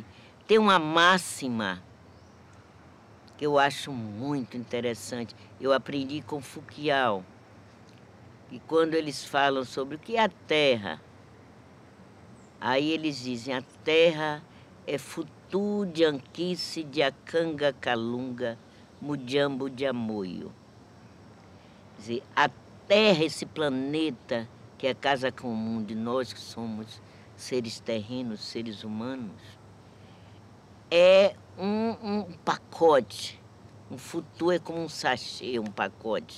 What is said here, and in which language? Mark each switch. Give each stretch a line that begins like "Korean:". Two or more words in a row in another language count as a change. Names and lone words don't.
Portuguese: Tem uma máxima que eu acho muito interessante. Eu aprendi com Foucault. E quando eles falam sobre o que é a terra, aí eles dizem, a terra é
Kimbundu: futu de anquice de acanga calunga, mujambo de amoio.
Portuguese: Quer dizer, a terra, esse planeta, que é a casa comum de nós que somos seres terrenos, seres humanos, é um pacote. Um futu é como um sachê, um pacote.